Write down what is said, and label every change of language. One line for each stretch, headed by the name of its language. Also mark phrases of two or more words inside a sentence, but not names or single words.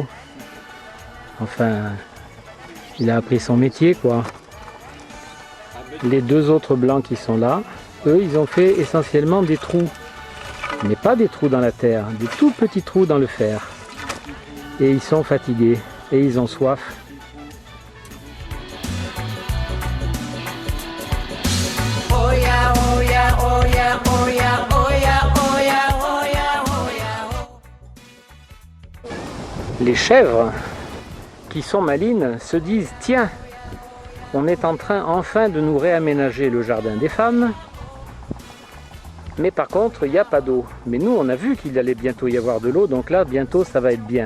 French: Enfin, il a appris son métier, quoi. Les 2 autres blancs qui sont là, eux, ils ont fait essentiellement des trous. Mais pas des trous dans la terre, des tout petits trous dans le fer. Et ils sont fatigués, et ils ont soif.
English: Oh yeah, oh yeah, oh yeah, oh yeah, oh yeah, oh yeah, oh yeah, oh yeah.
French: Les chèvres, qui sont malines, se disent « Tiens, on est en train enfin de nous réaménager le jardin des femmes. Mais par contre, il n'y a pas d'eau. Mais nous, on a vu qu'il allait bientôt y avoir de l'eau, donc là, bientôt, ça va être bien.